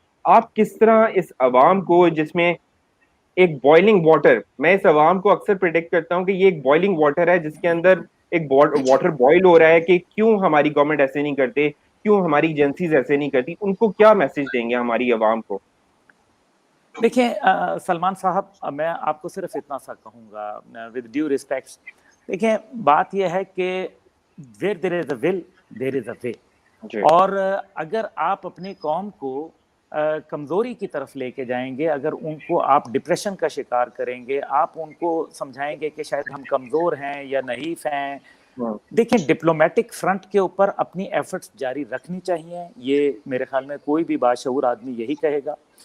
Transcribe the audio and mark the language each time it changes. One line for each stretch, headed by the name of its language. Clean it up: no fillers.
Urdu: آپ کس طرح اس عوام کو, جس میں ایک بوائلنگ واٹر, میں اس عوام کو اکثر پریڈکٹ کرتا ہوں کہ یہ ایک بوائلنگ واٹر ہے جس کے اندر ایک واٹر بوائل ہو رہا ہے کہ کیوں ہماری گورنمنٹ ایسے نہیں کرتے, کیوں ہماری ایجنسیز ایسے نہیں کرتی, ان کو کیا میسج دیں گے ہماری عوام کو؟ دیکھیں سلمان صاحب, میں آپ کو صرف اتنا سا کہوں گا
English: With due respects.
Urdu: دیکھیں بات یہ ہے کہ
English: where there is a will there is a way.
Urdu: اور اگر آپ اپنی قوم کو کمزوری کی طرف لے کے جائیں گے, اگر ان کو آپ ڈپریشن کا شکار کریں گے, آپ ان کو سمجھائیں گے کہ شاید ہم کمزور ہیں یا نحیف ہیں. دیکھیں ڈپلومیٹک فرنٹ کے اوپر اپنی ایفرٹس جاری رکھنی چاہیے, یہ میرے خیال میں کوئی بھی باشعور آدمی یہی کہے گا.